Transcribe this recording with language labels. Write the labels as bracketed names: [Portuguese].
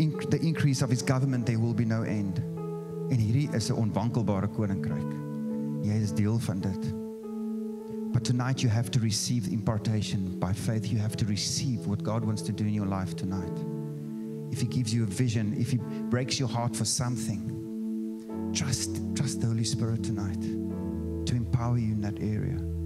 [English] The increase of his government, there will be no end. [Afrikaans] En hierdie is 'n onwankelbare koninkryk. Jy is deel van dit. [English] But tonight you have to receive impartation by faith. You have to receive what God wants to do in your life tonight. If he gives you a vision, if he breaks your heart for something, trust the Holy Spirit tonight to empower you in that area.